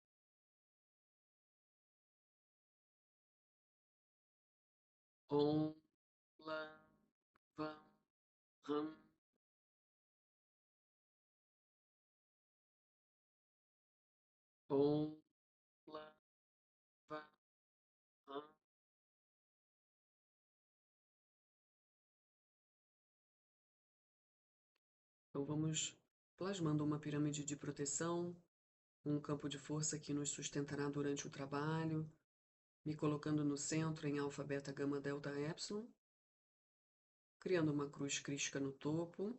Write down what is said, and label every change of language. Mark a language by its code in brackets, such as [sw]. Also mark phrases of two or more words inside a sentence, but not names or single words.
[sa] ॐ लं वं हं. ॐ लं वं हं. [pt] Então vamos plasmando uma pirâmide de proteção, um campo de força que nos sustentará durante o trabalho, me colocando no centro em alfa, beta, gama, delta, epsilon, criando uma cruz crística no topo.